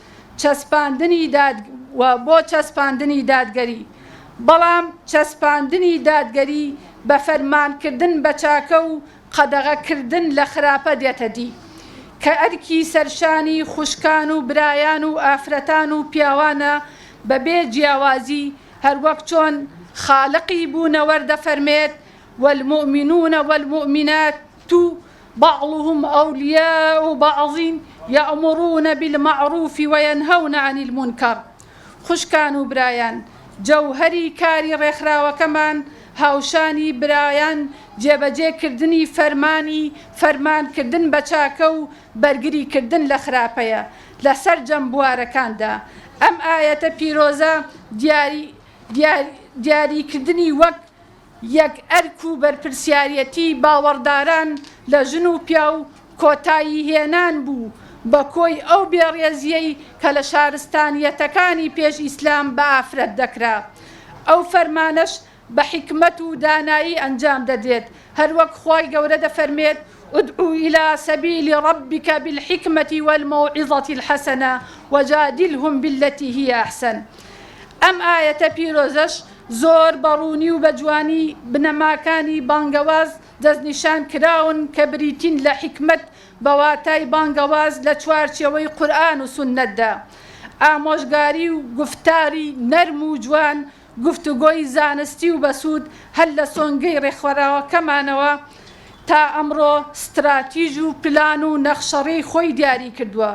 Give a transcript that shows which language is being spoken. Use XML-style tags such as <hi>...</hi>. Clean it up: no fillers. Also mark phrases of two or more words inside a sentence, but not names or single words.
<ckb>بۆ چەسپاندنی دادگەری، بەڵام چەسپاندنی دادگەری بە فەرمانکردن بە چاکە و قەدەغەکردن لە خراپە دێتە دی کە ئەرکی سەرشانی خوشکان و برایان و ئافرەتان و پیاوانە بەبێ جیاوازی، هەروەک چۆن خالقی بوونەوە دەفەرمێت</ckb> <ar>والمؤمنون والمؤمنات بعضهم أولياء بعض يأمرون بالمعروف وينهون عن المنكر.</ar> <ckb>خوشکان و برایان، جەوهەری کاری ڕێکخراوەکەمان هاوشانی برایان جێبەجێکردنی فەرمانکردن بە چاکە و بەرگریکردن لە خراپەیە لەسەر جەم بوارەکاندا. ئەم ئایەتە پیرۆزە دیاریکردنی وەک یەک ئەرک و بەرپرسیارەتی باوەڕداران لە ژن و پیا و کۆتایی هێنان بوو بە کۆی ئەو بێڕێزیەی کە لە شارستانیەتەکانی پێش ئیسلام بە ئافرەت دەکرا. ئەو فەرمانەش بە حکمت و دانایی ئەنجام دەدرێت، هەروەک خوای گەورە دەفەرمێت</ckb> <ar>ادعو إلى سبيل ربك بالحكمة والموعظة الحسنة وجادلهم بالتي هي أحسن.</ar> <ckb>ئەم ئایەتە پیرۆزەش زۆر بەڕوونی و بەجوانی بنەماکانی بانگەواز دەستنیشان کراون کە بریتین لە حکمت بەواتای بانگەواز لە چوارچێوەی قورئان و سوننەتدا، ئامۆژگاری و گفتاری نەرم و جوان، گفتوگۆی زانستی و بەسوود هەر لە سۆنگەی ڕێکخراوەکەمانەوە تا ئەمڕۆ ستراتیژ و پلان و نەخشەڕێی خۆی دیاری کردووە.</ckb>